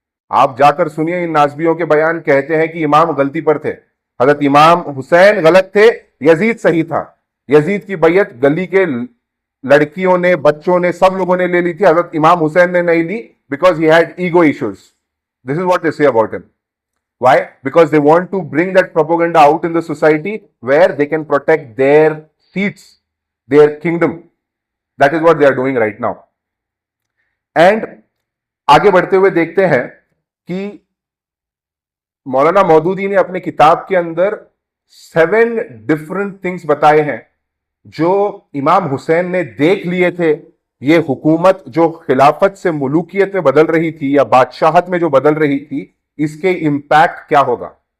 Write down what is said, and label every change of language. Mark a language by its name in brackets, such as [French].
[Hindi] आप जाकर सुनिए इन नाज़बियों के बयान, कहते हैं कि इमाम गलती पर थे, हजरत इमाम हुसैन गलत थे, यजीद सही था। यजीद की बैयत गली के लड़कियों ने, बच्चों ने, सब लोगों ने ले ली थी, हजरत इमाम हुसैन ने नहीं ली, [English] Because he had ego issues. This is what they say about him. Why? Because they want to bring that propaganda out in the society where they can protect their seats, their kingdom. That is what they are doing right now. [Hindi] And आगे बढ़ते हुए देखते हैं कि मौलाना मौदूदी ने अपने किताब के अंदर 7 डिफरेंट थिंग्स बताए हैं जो इमाम हुसैन ने देख लिए थे। ये हुकूमत जो खिलाफत से मुलूकियत में बदल रही थी या बादशाहत में जो बदल रही थी, इसके इंपैक्ट क्या होगा।